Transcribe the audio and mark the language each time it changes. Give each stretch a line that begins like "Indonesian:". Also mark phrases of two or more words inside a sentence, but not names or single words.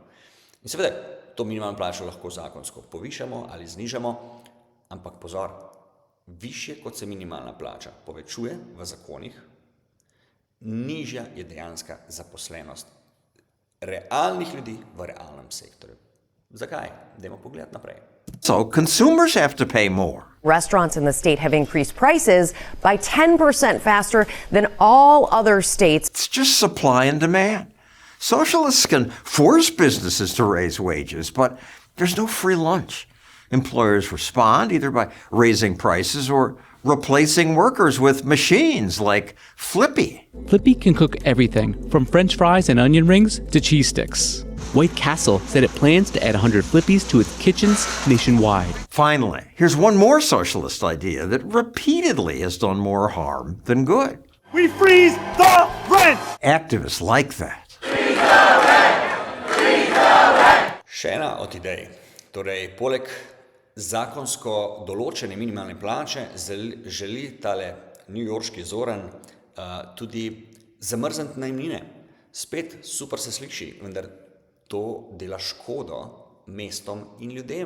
Slovenian: In seveda, to minimalno plačo lahko zakonsko povišamo ali znižamo, ampak pozor, višje kot se minimalna plača povečuje v zakonih, nižja je dejanska zaposlenost realnih ljudi v realnem sektorju. Zakaj? Dajmo pogledati naprej.
English: So consumers have to pay more. Restaurants in the state have increased prices by 10% faster than all other states. It's just supply and demand. Socialists can force businesses to raise wages, but there's no free lunch. Employers respond either by raising prices or replacing workers with machines like Flippy. Flippy can cook everything from French fries and onion rings to cheese sticks. White Castle said it plans to add 100 Flippies to its kitchens nationwide. Finally, here's one more socialist idea that repeatedly has done more harm than good. We freeze the rent! Activists like that.
Slovenian: Še ena od idej. Torej, poleg zakonsko določene minimalne plače želi tale newyorški Zoran tudi zamrzniti najemnine. Spet super se sliši, vendar to dela škodo mestom in ljudem.